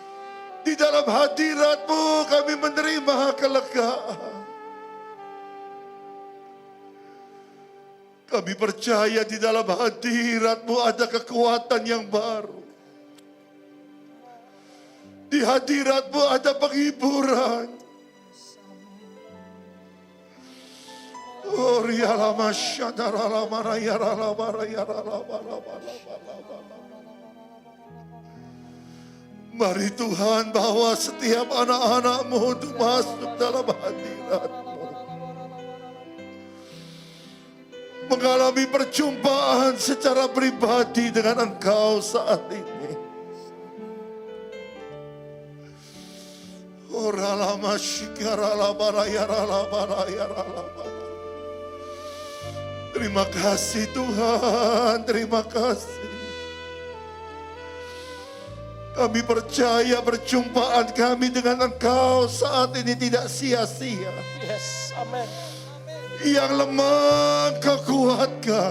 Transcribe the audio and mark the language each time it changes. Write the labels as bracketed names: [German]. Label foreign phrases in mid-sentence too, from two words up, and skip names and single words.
[Indonesian] Di dalam hadirat-Mu kami menerima kelegaan. Kami percaya di dalam hadirat-Mu ada kekuatan yang baru. Di Di hadirat-Mu ada penghiburan. Oh, rialama syadaralama rayaralama rayaralama lama. Mari Tuhan bawa setiap anak-anak-Mu untuk masuk dalam hadirat-Mu. Mengalami perjumpaan secara pribadi dengan Engkau saat ini. Oralama syikaralama rayaralama rayaralama. Terima kasih Tuhan, terima kasih. Kami percaya perjumpaan kami dengan Engkau saat ini tidak sia-sia. Yes, amin. Yang lemah Kau kuatkan.